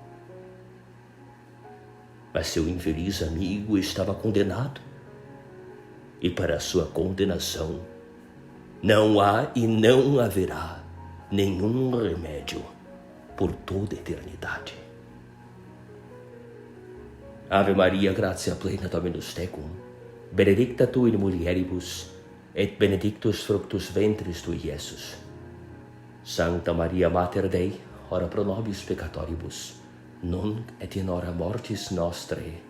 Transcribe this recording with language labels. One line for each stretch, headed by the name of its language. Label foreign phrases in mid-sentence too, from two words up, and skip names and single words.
Portuguese: Mas seu infeliz amigo estava condenado. E para sua condenação não há e não haverá nenhum remédio por toda a eternidade.
Latin: Ave Maria, gratia plena Dominus tecum, benedicta tu in mulieribus, et benedictus fructus ventris tui, Iesus. Sancta Maria Mater Dei, ora pro nobis peccatoribus, nunc et in hora mortis nostrae.